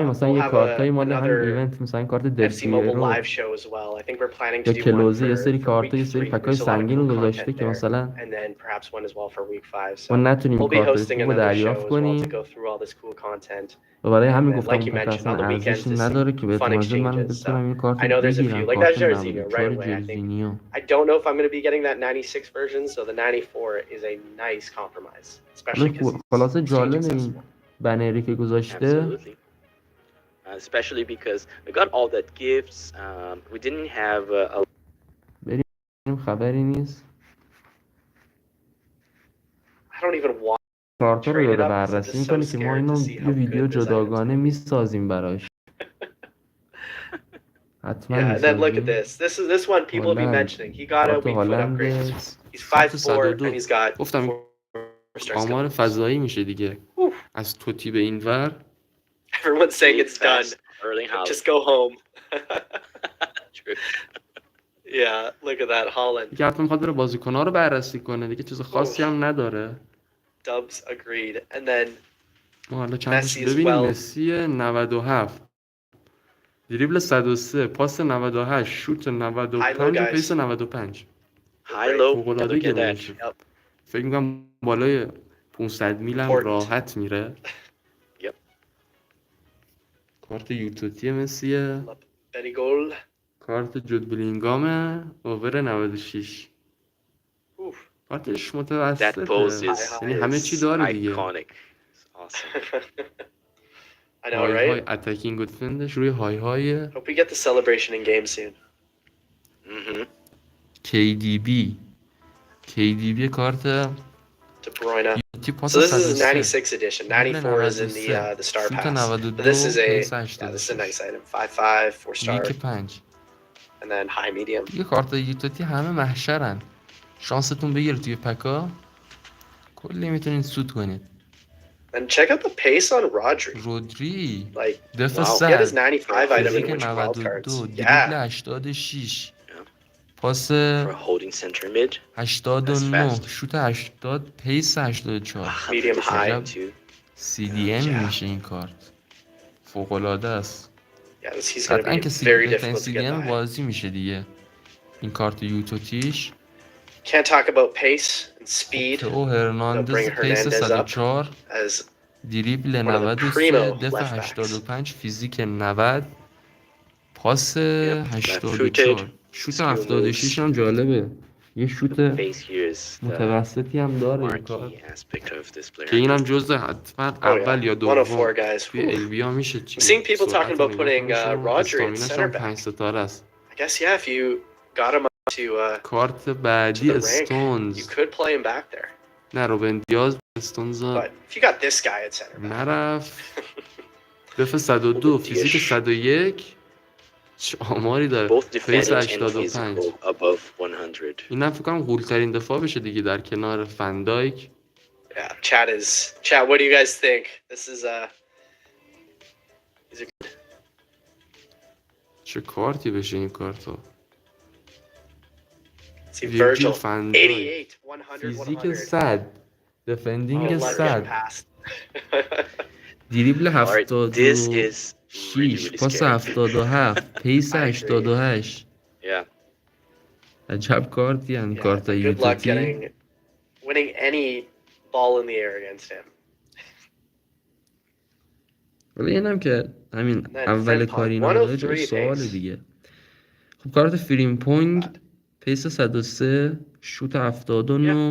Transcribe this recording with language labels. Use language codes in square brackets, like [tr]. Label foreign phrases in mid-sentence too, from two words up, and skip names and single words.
[fa] مثلا یه کارتای مال همین ایونت، مثلا کارت دلفیرو یا کلوزه، یه سری کارتا، یه سری پکای سنگین رو گذاشته که مثلا ما نتونیم کارتای خوب دریافت کنیم و برای همین گفتم کارت اصلا ارزشی نداره که به احتمال زیاد من بتونم این کارت رو بگیرم. کارت 94 جرزینیو. [en] I don't know if I'm going to be getting that 96 version, so the 94 is a nice compromise. [fa] خلاصه جالب این بنری که گذاشته. [en] Especially because we got all that gifts. We didn't have a [fa] بریم خبری نیست. [en] I don't even want [fa] کارتا رو داره بررسی میکنه که ما اینو یه ویدیو جداگانه میسازیم براش. حتما [en] and then look at this one people will be mentioning. He got a weak foot upgrade. He's 5'4" and he's got [fa] گفتم آمار فضایی میشه دیگه. از توتی به این ور. [en] Everyone's saying it's done. Just go home. Yeah, look at that Holland. [fa] دیگه حتما میخواد بره بازیکن‌ها رو بررسی کنه دیگه، چیز خاصی هم نداره. [en] Dubs agreed. And then [fa] ما حالا چندش ببینیم. مسی 97 دریبل 103 پاس 98 شوت 95 پیس 95 فوق‌العاده گرونه. فکر می‌کنم بالای 500 میل هم راحت میره. کارت یوتوتی مسیه، کارت جود بلینگامه، اوور 96. کارتش متوسطه، یعنی همه چی داره دیگه. [en] high attacking [fa] و دیفندش روی های [en] Hope we get the celebration in game soon. [fa] KDB کارت [en] De Bruyne. So this is a 96 edition. 94 is in the star pass. But this is a nice item. 5/5 4 star. And then high medium. [fa] یه کارت یوتوتی همه محشرن. شانستون بگیره توی پکا کلی میتونین سود کنید. [en] And check out the pace on [fa] رودری. [en] Like, wow, he had his 95 item in which wild cards. [fa] دریبل 86. پاس 89 شوت 80 پیس 84 [en] medium high too. [fa] CDM میشه این کارت. فوق العاده است. قطعا که CDM بازی میشه دیگه این کارت یوتوتیش. [en] Can't talk about pace and speed. [fa] او هرناندز پیس 104 دریبل [en] one of the [fa] 93 [en] primo [fa] دفع [en] left backs. [fa] 85 فیزیک 90 پاس [en] That [fa] 84 [en] footed [fa] شوت [en] skill [fa] 76 [en] moves. [fa] هم جالبه یه شوت [en] Face here is the [fa] متوسطی هم داره این کار [en] marquee aspect of this player. [fa] که اینم جزء حتما [en] Oh [fa] اول [en] yeah, [fa] یا 104 دوم [en] guys. [fa] توی [en] Whew. [fa] البیا میشه [en] I'm [fa] چی [en] seeing people talking [fa] سرعت [en] about [fa] نگاه [en] putting [fa] کنشون [en] Roger at [fa] استامیناش [en] center [fa] هم 5 [en] back. [fa] ستاره است [en] I guess yeah, if you got him up to [fa] کارت [en] to [fa] بعدی [en] the rank, you [fa] استونز [en] could play him back there. [fa] نه روبن دیاز استونز [en] But if you got this guy at center back, [fa] نرفت دفع 102 فیزیک 101 چه آماری داره [en] Both [fa] فیس [en] defending and [fa] 85 [en] physical above 100. [fa] اینم فکر کنم غول‌ترین دفاع بشه دیگه در کنار فندایک [en] yeah, chat. What do you guys think? This is these are [fa] چه کارتی بشه این کارتا [en] see [fa] ویرجیل [en] Virgil [fa] فندایک 88, 100, فیزیک 100. 100 دفندینگ [en] Good luck getting 100 past. [fa] دریبل [en] Alright, this [fa] 76 [en] is really, really [fa] پاس [en] scary. [fa] 77 پیس [en] I agree. [fa] 88 [en] Yeah. [fa] عجب کارتی هم [en] Yeah, [fa] کارت [en] but good luck [fa] یوتوتی [en] winning any ball in the air against him. [fa] ولی اینم که همین [en] then [fa] اول [en] Frimpong, [fa] کاری نبوده جای 103 سوال [en] pace. [fa] دیگه خب کارت فریمپونگ پیس 103 شوت 79